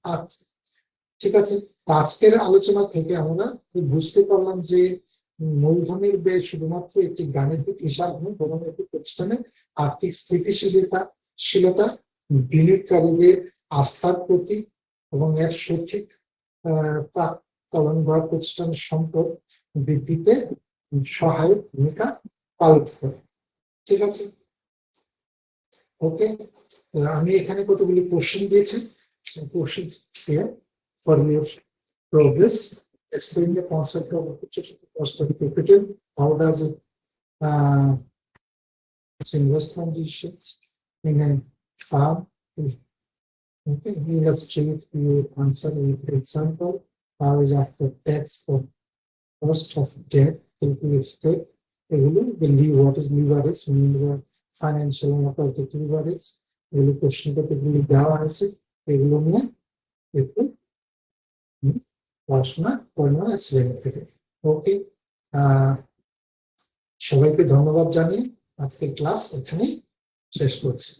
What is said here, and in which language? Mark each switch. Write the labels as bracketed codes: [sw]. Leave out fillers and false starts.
[bn] আচ্ছা, ঠিক আছে, আজকের আলোচনা থেকে আমরা বুঝতে পারলাম যে মূলধনের ব্যয় শুধুমাত্র একটি গাণিতিক হিসাব নয়, বরং একটি প্রতিষ্ঠানের আর্থিক স্থিতিশীলতা, বিনিয়োগকারীদের আস্থার প্রতীক এবং এর সঠিক প্রাক্কলন বা প্রতিষ্ঠানের সম্পদ বৃদ্ধিতে সহায়ক ভূমিকা পালন করে। ঠিক আছে, ওকে, আমি এখানে কতগুলি কোশ্চেন দিয়েছি। [en] Question for your progress. Explain the concept of cost of capital. How does it its investment decisions in a farm? Okay, illustrate your answer with example. How is after tax for cost of debt calculated? What is leverage? Mean financial and operating leverage. [bn] Question category দেওয়া আছে, এগুলো নিয়ে একটু পড়াশোনা করে নেওয়া শ্রেণী থেকে। ওকে, সবাইকে ধন্যবাদ জানিয়ে আজকের ক্লাস এখানেই শেষ করছি।